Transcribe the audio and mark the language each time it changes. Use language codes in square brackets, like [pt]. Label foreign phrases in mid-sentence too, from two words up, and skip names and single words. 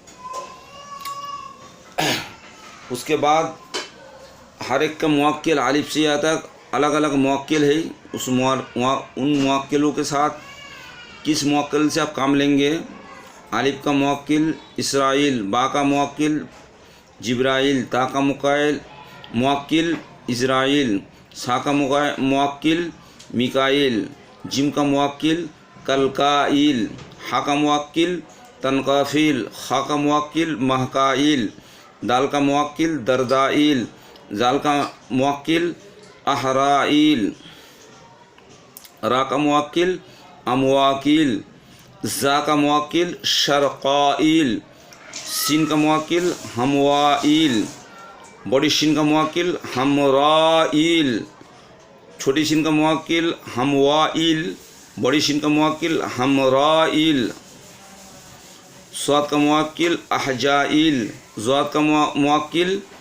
[hi] उसके बाद हर एक का मुअक्किल आलिफ से या तक अलग अलग मुअक्किल है। उन मुअक्किलों के साथ किस मुअक्किल से आप काम लेंगे। आलिफ का मुअक्किल इसराइल, बा का मुअक्किल जिब्राइल, ता का मुअक्किल इज़राइल, सा का मुअक्किल मिकाइल, जिम का मुअक्किल कलकाइल, हा का मुअक्किल तनकाफिल, खा का मुअक्किल महकाइल, दाल का मुअक्किल दरदाइल, जाल का मुअक्किल अहराइल, रा का मुअक्किल अमवाकिल, जा का मुअक्किल शरक़ाइल, सीन का मुअक्किल हमवाइल, बड़ी शीन का मुअक्किल हमराइल, छोटी शीन का मुअक्किल हमवाइल, बड़ी शीन का मुअक्किल हमराइल, स्वाद का मुअक्किल अहजाइल, ज़्वाद का मुअक्किल